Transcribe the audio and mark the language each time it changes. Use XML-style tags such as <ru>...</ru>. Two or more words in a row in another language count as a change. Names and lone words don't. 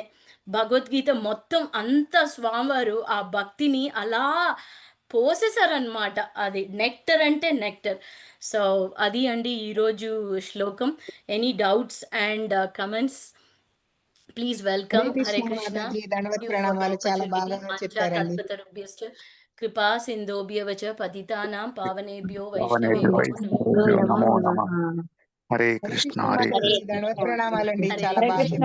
<te>భగవద్గీత మొత్తం అంతా స్వామివారు ఆ భక్తిని అలా పోసేసారనమాట. అది నెక్టర్ అంటే నెక్టర్. సో అది అండి ఈరోజు శ్లోకం.</te> <en>Any doubts and comments please welcome. హరే కృష్ణ.</en> <te>ప్రణామాలు, చాలా బాగా చెప్పారండి.</te> <sa>కృపా సింధోభ్యవచ పతితానాం పావనేభ్యో వైష్ణవేభ్యో వైష్ణవేభ్యో నమో నమః. హరే కృష్ణ.</sa> <te>ప్రణామాలండి, చాలా బాగా</te>